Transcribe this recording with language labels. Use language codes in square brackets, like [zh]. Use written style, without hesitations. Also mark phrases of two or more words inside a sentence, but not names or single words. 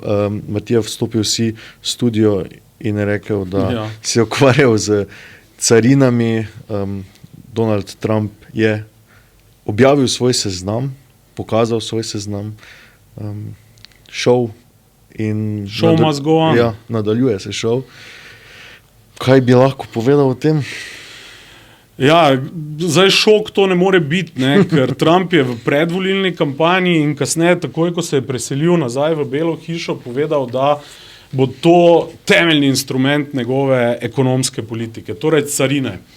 [sl] Matija, vstopil si v studio in je rekel, da si ukvarjal z carinami. Donald Trump je objavil svoj seznam, pokazal svoj seznam, šov in [en] must go on. [sl] Ja, nadaljuje se šov. Kaj bi lahko povedal o tem? Ja, zdaj šok to ne more biti, ne, ker Trump je v predvolilni kampanji in kasneje, takoj ko se je preselil nazaj v Belo hišo, povedal, da bo to temeljni instrument njegove ekonomske politike, torej carine.